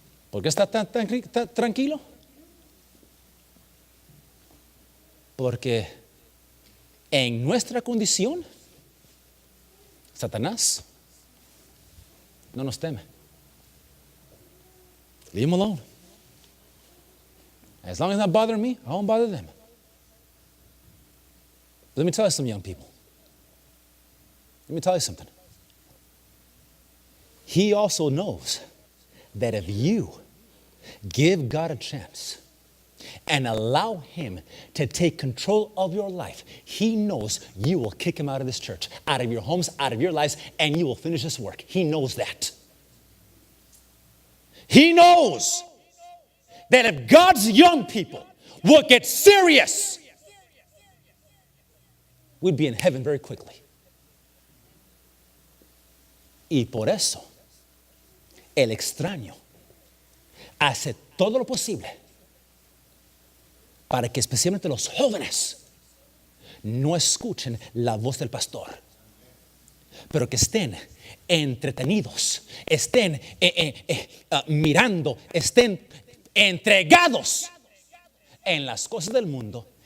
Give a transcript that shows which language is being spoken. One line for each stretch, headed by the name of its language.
Spanish: ¿Por qué está tan tranquilo? Porque en nuestra condición, Satanás no nos teme.
English: Leave him alone. As long as it's not bothering me, I won't bother them. Let me tell you some young people. Let me tell you something. He also knows that if you give God a chance and allow Him to take control of your life, He knows you will kick Him out of this church, out of your homes, out of your lives, and you will finish this work. He knows that. He knows that if God's young people will get serious, we'd be in heaven very quickly.
Spanish: Y por eso, el extraño hace todo lo posible para que especialmente los jóvenes no escuchen la voz del pastor, pero que estén entretenidos, estén mirando, estén entregados en las cosas del mundo.